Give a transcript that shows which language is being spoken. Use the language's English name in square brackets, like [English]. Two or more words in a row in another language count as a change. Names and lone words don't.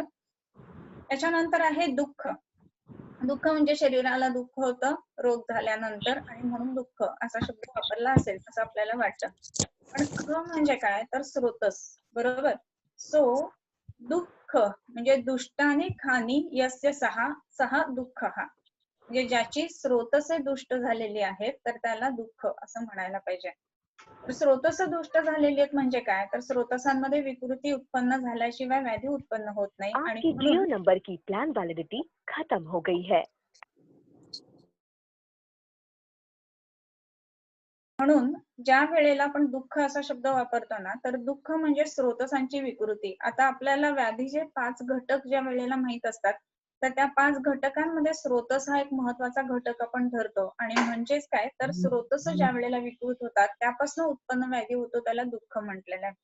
[Marathi] त्याच्यानंतर आहे दुःख. दुःख म्हणजे शरीराला दुःख होतं रोग झाल्यानंतर, आणि म्हणून दुःख असा शब्द वापरला असेल असं आपल्याला वाटतं. पण ख म्हणजे काय, तर स्रोतस, बरोबर. सो दुःख म्हणजे [Sanskrit] दुष्टाने खानी यस्य सहा सहा [Marathi] दुःख हा, म्हणजे ज्याची स्रोतसे दुष्ट झालेली आहेत तर त्याला दुःख असं म्हणायला पाहिजे. स्रोतस दुष्ट झालेली आहेत म्हणजे काय, तर स्रोतसांमध्ये विकृती उत्पन्न झाल्याशिवाय व्याधी उत्पन्न होत नाही, आणि [Hindi] आपकी जियो नंबर की प्लान वैलिडिटी खत्म हो गई है. [Marathi] म्हणून ज्या वेळेला आपण दुःख असा शब्द वापरतो ना, तर दुःख म्हणजे स्रोतसांची विकृती. आता आपल्याला व्याधीचे 5 घटक ज्या वेळेला माहित असतात, तर त्या 5 घटकांमध्ये स्रोतस हा एक महत्वाचा घटक आपण धरतो, आणि म्हणजेच काय, तर स्रोतस ज्या वेळेला विकृत होतात त्यापासून उत्पन्न व्याधी होतो त्याला दुःख म्हटलेलं आहे.